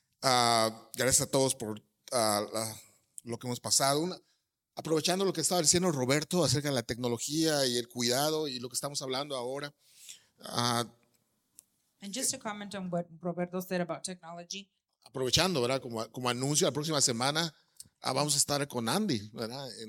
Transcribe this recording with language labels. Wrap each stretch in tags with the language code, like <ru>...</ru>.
<es>Gracias a todos por lo que hemos pasado. Aprovechando lo que estaba diciendo Roberto acerca de la tecnología y el cuidado y lo que estamos hablando ahora.</es> <en>And just to comment on what Roberto said about technology.</en> <es>Aprovechando, ¿verdad? Como anuncio, la próxima semana vamos a estar con Andy, ¿verdad?</es>